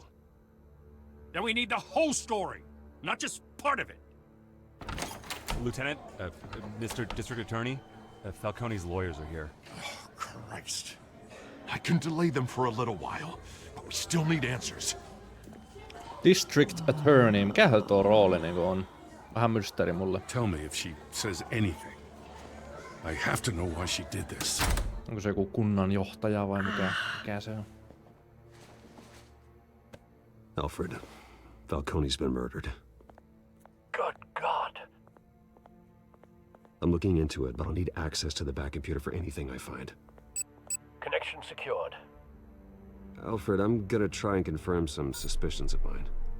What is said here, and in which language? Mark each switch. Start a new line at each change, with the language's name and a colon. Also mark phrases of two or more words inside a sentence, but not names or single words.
English: Then we need the whole story, not just part of it. Lieutenant, Mr. District Attorney, Falcone's lawyers are here. Oh, Christ. I can delay them for a little while, but we still need answers. District Attorney,
Finnish: mikähän tuo rooli niinku on? Vähän mysteeri mulle.
English: Tell me if she says anything. I have to know why she did this.
Finnish: Onko se joku kunnan johtaja vai mikä se on?
English: Alfred, Falcone's been murdered. I'm looking into it, but I'll need access to the back computer for anything I find. Connection secured. Alfred, I'm gonna try and confirm some suspicions of mine.